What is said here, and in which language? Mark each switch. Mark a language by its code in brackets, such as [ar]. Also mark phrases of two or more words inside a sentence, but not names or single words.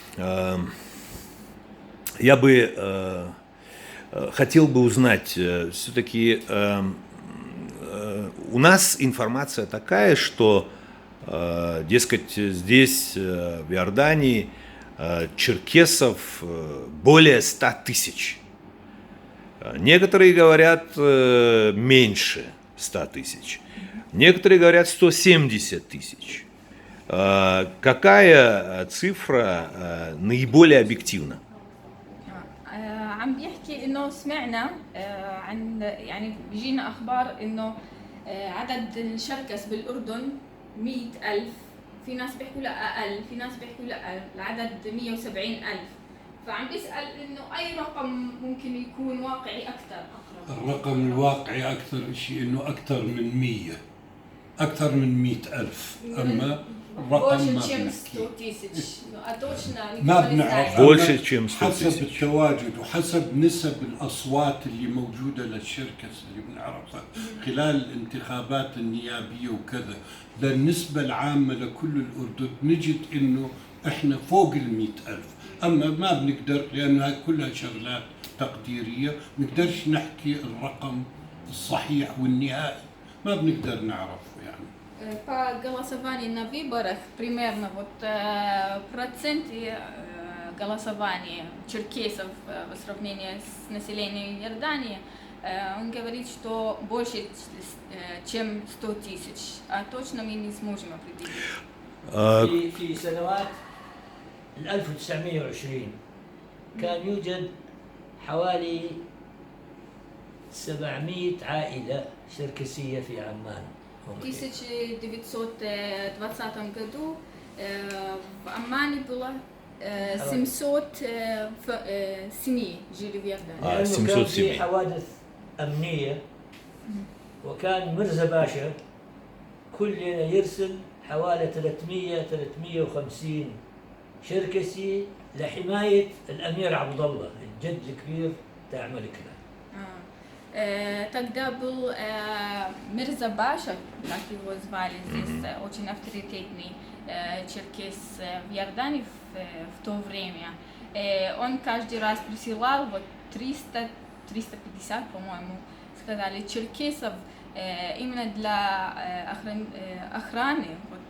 [ru] Я бы хотел бы узнать, все-таки у нас информация такая, что, дескать, здесь, в Иордании, черкесов более 100 тысяч. Некоторые говорят меньше 100 тысяч. Некоторые говорят 170 тысяч. Какая цифра наиболее объективна? [ar] عم بيحكي انه سمعنا عن يعني بيجينا اخبار انه عدد الشركس بالاردن 100,000، في ناس بيحكوا لا اقل، في ناس بيحكوا لا العدد 170,000. فعم بيسال انه اي رقم ممكن يكون واقعي اكثر. الرقم الواقعي أكثر شيء إنه أكثر من 100، أكثر من 100,000، أما الرقم ما بنحكي. ما بنعرف. [ru] Больше, чем 100 [ar] حسب [ru] тысяч. [ar] التواجد وحسب نسب الأصوات اللي موجودة للشركس اللي بنعرفها خلال الانتخابات النيابية وكذا، للنسبة العامة لكل الأردن نجد إنه إحنا فوق 100,000. أما ما بنقدر لأنها كلها شغلات تقديرية، بنقدرش نحكي الرقم الصحيح والنهائي، ما بنقدر نعرفه يعني. [ru] По голосованию на выборах примерно вот проценты голосования черкесов в сравнении с населением Иордании, он говорит, что больше, чем 100 тысяч, а точно мы не сможем определить. [ar] في سنوات 1920 كان يوجد حوالي 700 عائلة شركسية في عمان. [ru] В 1920 году в Аммане было 700 семей жили в Иордании. [ar] لأنه 700 كان في [ru] семей. [ar] حوادث أمنية، وكان مرزا باشا كل ليلة يرسل حوالي 350 شركسي لحماية الأمير عبد الله الجد الكبير تاع ملكنا. [ru] Тогда был Мирза Баша, как его звали здесь, очень авторитетный черкес в Иордании в то время. Он каждый раз присылал вот 300-350, по-моему, сказали, черкесов именно для охраны вот,